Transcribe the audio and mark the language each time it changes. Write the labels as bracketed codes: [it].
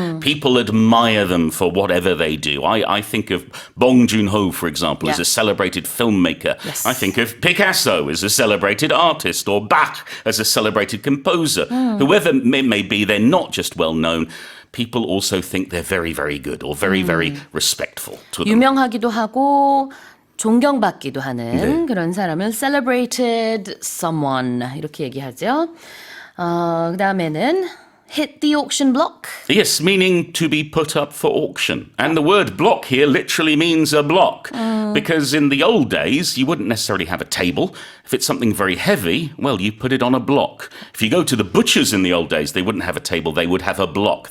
[en] People admire them for whatever they do. I think of Bong Joon-ho, for example, as a celebrated filmmaker. Yes. I think of Picasso as a celebrated artist, or Bach as a celebrated composer. Whoever it may be, they're not just well known. People also think they're very, very good or very, very respectful to them. [ko] 유명하기도 하고 존경받기도 하는 그런 사람을 [en] celebrated someone [ko] 이렇게 얘기하죠. 그다음에는 [en] hit the auction block. Yes, meaning to be put up for auction. And the word block here literally means a block. Because in the old days, you wouldn't necessarily have a table. If it's something very heavy, well, you put it on a block. If you go to the butchers in the old days, they wouldn't have a table, they would have a block.